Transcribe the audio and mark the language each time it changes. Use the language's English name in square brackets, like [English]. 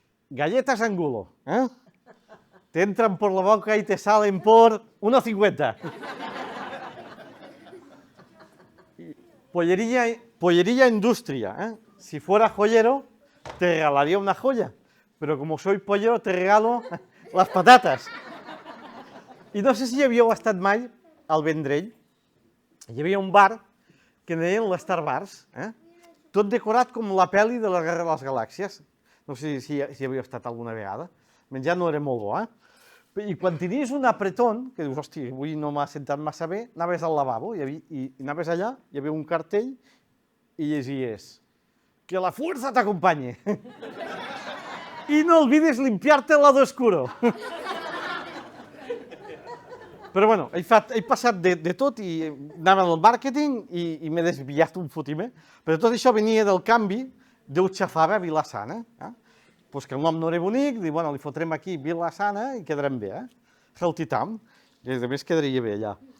[Spanish] Galletas Angulo, te entran por la boca y te salen por 1,50. Pollería Industria, si fuera joyero te regalaría una joya, pero como soy pollero te regalo las patatas. [Catalan] I no sé si havíeu estat mai al Vendrell. Hi havia un bar que deien l'Star Bars, tot decorat com la pel·li de la Guerra de les Galàxies. No sé si havíeu estat alguna vegada. El menjar no era molt bo, I quan tenies un apretón, que dius, hosti, avui no m'ha sentat massa bé, anaves al lavabo i anaves allà, hi havia un cartell i llegies que [Spanish] la fuerza t'acompanye. I no olvides limpiarte el lado oscuro. [Catalan] Però bueno, he passat de tot i anava al màrqueting i m'he desviat un fotimer. Però tot això venia del canvi d'Utxafava a Vila-sana. Doncs que el nom no era bonic, dic, bueno, li fotrem aquí Vila-sana i quedarem bé, Healthy-Town, i a més quedaria bé allà.